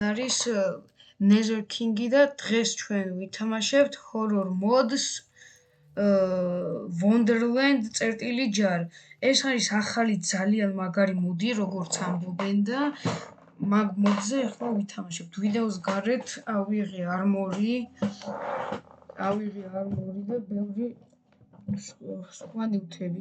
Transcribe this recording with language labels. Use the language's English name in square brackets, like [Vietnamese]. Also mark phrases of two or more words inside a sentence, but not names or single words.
[Georgian] არის Nether King-ი და დღეს ჩვენ ვითამაშებთ [English] horror mods [Georgian] Wonderland წერტილი jar. ეს არის ახალი ძალიან მაგარი მოდი, როგორც ამბობენ და მაგ მოდზე ახლა ვითამაშებთ. ვიდეოს გარეთ ავიღე armor-ი და ბევრი სხვა ნივთები.